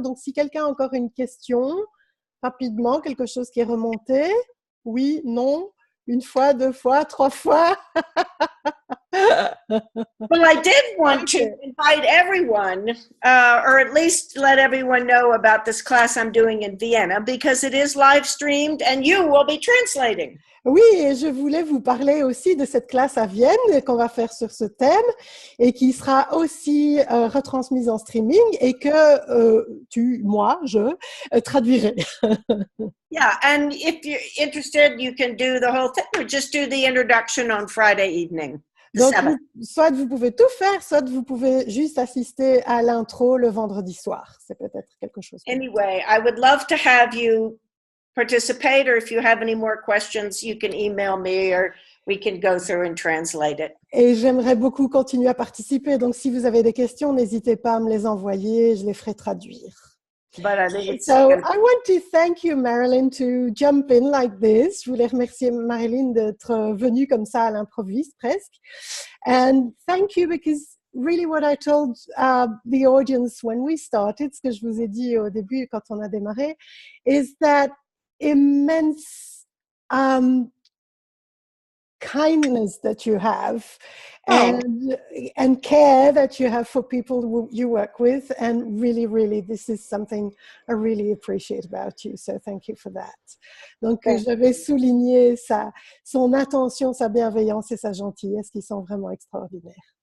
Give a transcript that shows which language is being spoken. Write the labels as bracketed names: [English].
[French] Donc, si quelqu'un a encore une question, rapidement, quelque chose qui est remonté. Oui, non, une fois, 2 fois, 3 fois. [English] Well, I did want to invite everyone, or at least let everyone know about this class I'm doing in Vienna, because it is live streamed and you will be translating. [French] Oui, et je voulais vous parler aussi de cette classe à Vienne qu'on va faire sur ce thème et qui sera aussi retransmise en streaming et que je traduirai. [English] Yeah, and if you're interested, you can do the whole thing or just do the introduction on Friday evening. [French] Donc, soit vous pouvez tout faire, soit vous pouvez juste assister à l'intro le vendredi soir. C'est peut-être quelque chose. [English] Anyway, I would love to have you participate, or if you have any more questions, you can email me or we can go through and translate it. [French] Et j'aimerais beaucoup continuer à participer. Donc, si vous avez des questions, n'hésitez pas à me les envoyer. Je les ferai traduire. [English] But I think it's So I want to thank you, Marilyn, to jump in like this. [French] Je voulais remercier Marilyn d'être venue comme ça à l'improviste presque. [English] And thank you because really what I told the audience when we started, [French] ce que je vous ai dit au début quand on a démarré, [English] is that immense kindness that you have and care that you have for people who you work with. And really, really, this is something I really appreciate about you. So thank you for that. [French] Donc, j'avais souligné son attention, sa bienveillance et sa gentillesse qui sont vraiment extraordinaires.